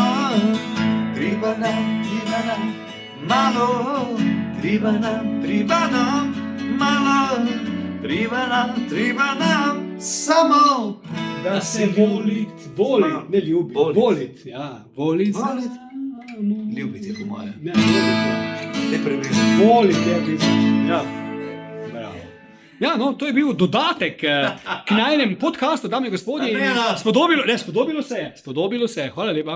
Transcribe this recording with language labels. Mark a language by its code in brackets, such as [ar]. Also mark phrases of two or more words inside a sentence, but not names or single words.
[hr] Triba nam malo, triba nam malo, triba nam samo, Da se volit, ne ljubit, volit, ja, volit. [sl] ljubiti po moje. Ne, Ne preveč. volit je pisati. Ja, bravo. Ja, no, to je bil dodatek k najnem podcastu, dame in gospodje. Spodobilo se je, hvala lepa.